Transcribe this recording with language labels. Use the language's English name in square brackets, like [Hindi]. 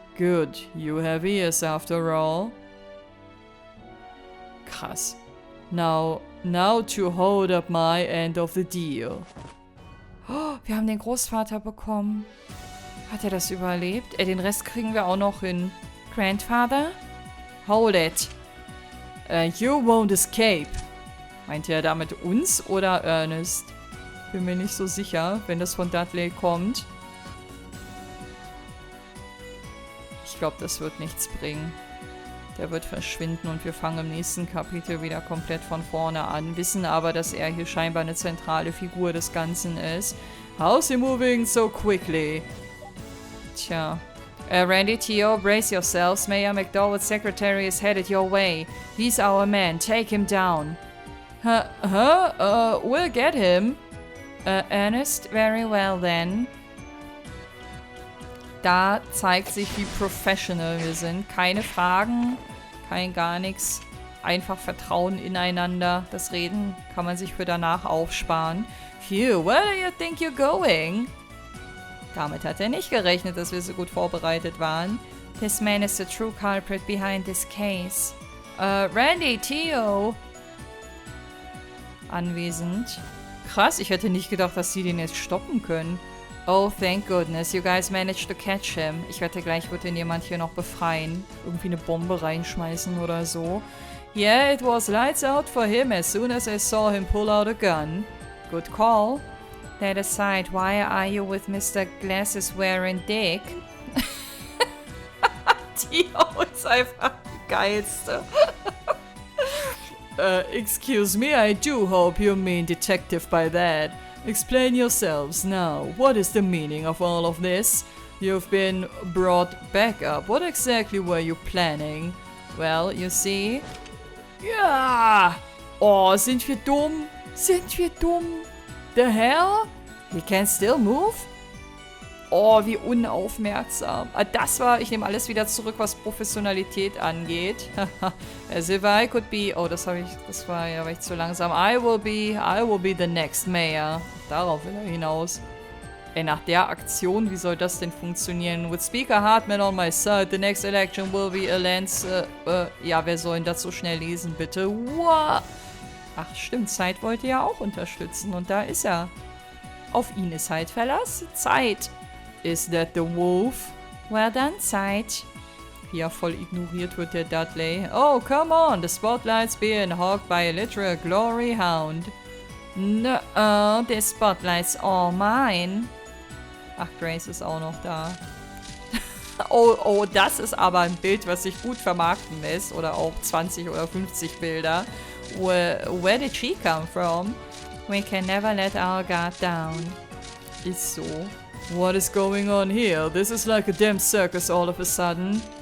[English] Good, you have ears after all. Krass. Now to hold up my end of the deal. [German] Oh, wir haben den Großvater bekommen. Hat er das überlebt? Den Rest kriegen wir auch noch hin. [English] Grandfather? Hold it. You won't escape. [German] Meint er damit uns oder Ernest? Bin mir nicht so sicher, wenn das von Dudley kommt. Ich glaube, das wird nichts bringen. Der wird verschwinden und wir fangen im nächsten Kapitel wieder komplett von vorne an. Wissen aber, dass er hier scheinbar eine zentrale Figur des Ganzen ist. [English] How's he moving so quickly? Tja. Randy, Theo, brace yourselves. Mayor McDowell's secretary is headed your way. He's our man. Take him down. We'll get him. Ernest, very well then. [German] Da zeigt sich, wie professional wir sind. Keine Fragen, kein gar nichts. Einfach Vertrauen ineinander. Das Reden kann man sich für danach aufsparen. [English] Phew, where do you think you're going? [German] Damit hat er nicht gerechnet, dass wir so gut vorbereitet waren. [English] This man is the true culprit behind this case. [German] Randy, Theo. Anwesend. Krass, ich hätte nicht gedacht, dass sie den jetzt stoppen können. [English] Oh, thank goodness, you guys managed to catch him. [German] Ich wette, gleich wird ihn jemand hier noch befreien. Irgendwie eine Bombe reinschmeißen oder so. [English] Yeah, it was lights out for him as soon as I saw him pull out a gun. Good call. That aside, why are you with Mr. Glasses-wearing Dick? [German] Theo ist einfach die geilste. [English] Excuse me, I do hope you mean detective by that. Explain yourselves now. What is the meaning of all of this? You've been brought back up. What exactly were you planning? Well, you see... [German] Ja! Oh, sind wir dumm? Sind wir dumm? [English] The hell? He can still move? [German] Oh, wie unaufmerksam. Das war, ich nehme alles wieder zurück, was Professionalität angeht. [English] As if I could be... Oh, [German] das war ich zu langsam. [English] I will be the next mayor. [German] Darauf will er hinaus. Ey, nach der Aktion, wie soll das denn funktionieren? [English] With Speaker Hartman on my side, the next election will be a [German] ja, wer soll denn das so schnell lesen, bitte? [English] Wow. [German] Ach, stimmt, Zeit wollte ja auch unterstützen und da ist er. Auf ihn ist halt Verlass. Zeit. [English] Is that the wolf? Well done, Zeit. [German] Ja, voll ignoriert wird der Dudley. [English] Oh, come on, the spotlight's being hogged by a literal glory hound. No, the spotlight's all mine. [German] Ach, Grace ist auch noch da. Oh, das ist aber ein Bild, was sich gut vermarkten lässt. Oder auch 20 oder 50 Bilder. [English] Where did she come from? We can never let our guard down. [German] Ist so. [English] What is going on here? This is like a damn circus all of a sudden.